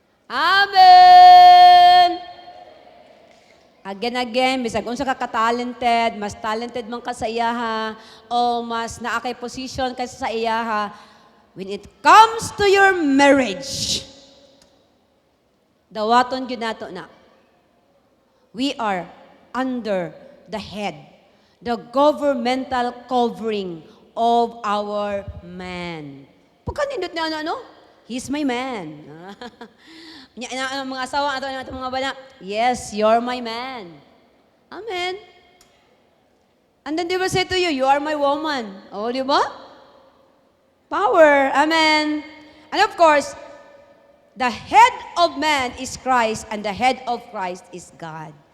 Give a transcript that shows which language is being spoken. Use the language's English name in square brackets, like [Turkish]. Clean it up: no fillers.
[Cebuano] Amen! Again, bisag unsa ka ka-talented, mas talented man ka sa iyaha, o mas naakay position kaysa sa iyaha, [English] when it comes to your marriage, [Cebuano] dawaton gyud nato na. [English] We are under the head, the governmental covering of our man. [Cebuano] Pagkanindot na ano? [English] He's my man. [Cebuano] Ang mga asawa ato mga bana, [English] yes, you're my man. Amen. And then they will say to you, you are my woman. Oh, di ba? Power. Amen. And of course, the head of man is Christ and the head of Christ is God.